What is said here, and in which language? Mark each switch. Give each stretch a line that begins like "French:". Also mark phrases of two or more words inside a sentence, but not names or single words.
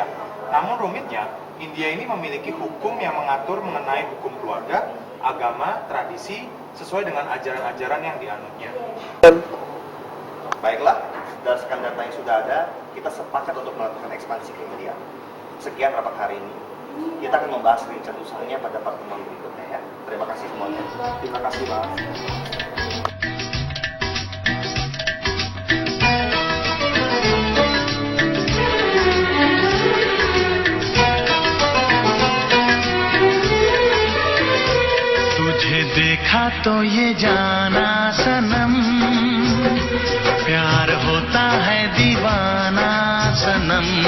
Indonesian: Namun rumitnya, India ini memiliki hukum yang mengatur mengenai hukum keluarga, agama, tradisi, sesuai dengan ajaran-ajaran yang dianutnya. Baiklah, berdasarkan data yang sudah ada, kita sepakat untuk melakukan ekspansi ke India. Sekian rapat hari ini. Kita akan membahas rincian usahanya pada pertemuan berikutnya ya. Terima kasih semuanya. Terima kasih Pak.
Hindi: तुझे देखा तो ये जाना सनम, प्यार होता है दीवाना सनम।